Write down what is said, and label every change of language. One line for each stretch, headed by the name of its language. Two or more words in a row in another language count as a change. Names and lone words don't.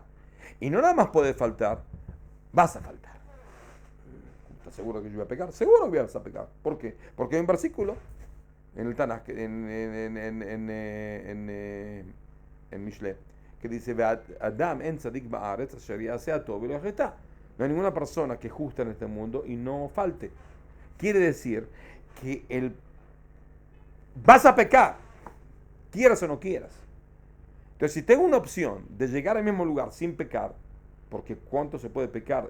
Spanish: Y no nada más puede faltar, vas a faltar. ¿Estás seguro que yo voy a pecar? Seguro que vas a pecar. ¿Por qué? Porque hay un versículo en el Tanaj, en Mishle, que dice,
Hebrew: אדם אין צדיק בארץ אשר יעשה הטוב ולא יחטא.
Spanish: No hay ninguna persona que justa en este mundo y no falte. Quiere decir que vas a pecar, quieras o no quieras. Entonces, si tengo una opción de llegar al mismo lugar sin pecar, porque ¿cuánto se puede pecar?